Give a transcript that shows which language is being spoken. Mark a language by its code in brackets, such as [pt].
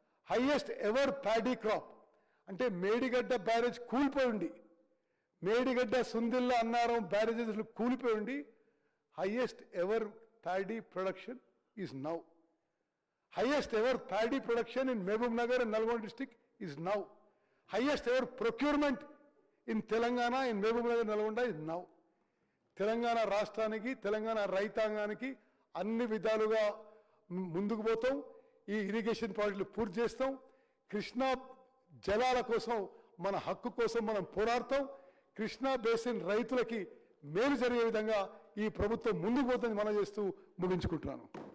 [te] Highest ever paddy crop అంటే Medigadda barrage కూలిపోయి ఉండి, Medigadda, Sundilla, Annaram barrages కూలిపోయి ఉండి [en] Highest ever paddy production is now. Highest ever paddy production in Mehboob Nagar and Nalgonda district is now. Highest ever procurement in Telangana, in Mehboob Nagar, Nalgonda is now. [te] Telangana రాష్ట్రానికి, తెలంగాణ రైతాంగానికి అన్ని విధాలుగా ముందుకు పోతాం. ఈ irrigation ప్రాజెక్టులు పూర్తి చేస్తాం. కృష్ణా జలాల కోసం, మన హక్కు కోసం మనం పోరాడతాం. కృష్ణా బేసిన్ రైతులకి మేలు జరిగే విధంగా ఈ ప్రభుత్వం ముందుకు పోతుంది మనం చేస్తూ ముగించుకుంటున్నాను.